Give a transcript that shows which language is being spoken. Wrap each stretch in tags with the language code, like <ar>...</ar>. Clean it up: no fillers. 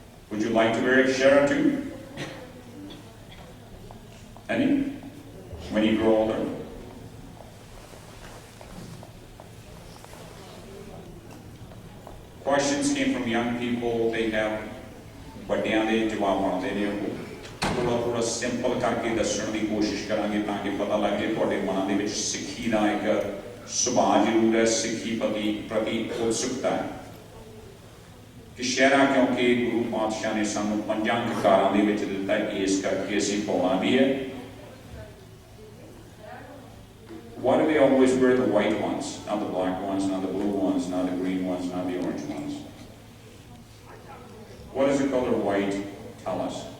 <en>Would you like to wear a shara too? Any? When you grow older? Questions came from young people. They have</en> <pa>ਵੱਡਿਆਂ ਦੇ ਜਵਾਬ ਆਉਂਦੇ ਨੇ ਉਹ ਥੋੜਾ ਸਿੰਪਲ ਕਰਕੇ ਦੱਸਣ ਦੀ ਕੋਸ਼ਿਸ਼ ਕਰਾਂਗੇ ਤਾਂ ਕਿ ਪਤਾ ਲੱਗ ਜੇ ਤੁਹਾਡੇ ਮਨਾਂ ਦੇ ਵਿੱਚ ਸਿੱਖੀ ਦਾ ਇੱਕ ਸੁਭਾਅ ਜ਼ਰੂਰ ਹੈ, ਸਿੱਖੀ ਪ੍ਰਤੀ ਉਤਸੁਕਤਾ ਹੈ ਕਿ ਸ਼ਹਿਰਾ ਕਿਉਂਕਿ ਗੁਰੂ ਪਾਤਸ਼ਾਹ ਨੇ ਸਾਨੂੰ 5 ਅੰਗੀਕਾਰਾਂ ਦੇ ਵਿੱਚ ਦਿੱਤਾ, ਇਸ ਕਰਕੇ ਅਸੀਂ ਪਾਉਣਾ ਵੀ ਹੈ।</pa> <en>Why do they always wear the white ones, not the black ones, not the blue ones, not the green ones, not the orange ones? What does the color white tell us?</en>